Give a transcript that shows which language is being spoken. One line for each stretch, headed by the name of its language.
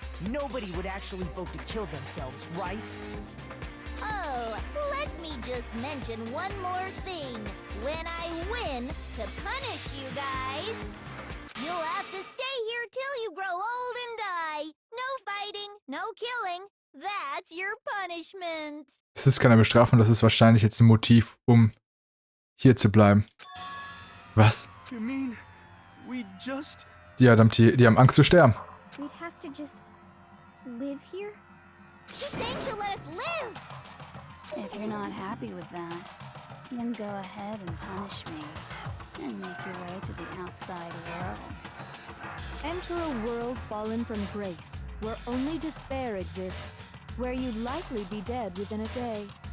English: Nobody would actually vote to kill themselves, right? Oh, let me just mention one more thing. When I win to punish you guys, you'll have to stay here till you grow old and die. No fighting, no killing. That's your punishment.
German: Es ist keine Bestrafung, das ist wahrscheinlich jetzt ein Motiv, um hier zu bleiben. Was?
English: You mean, we just...
German: Die haben Angst zu sterben.
English: We'd have to just live here? She's saying she'll let us live. If you're not happy with that, then go ahead and punish me. and make your way to the outside world. Enter a world fallen from grace, where only despair exists, where you'd likely be dead within a day.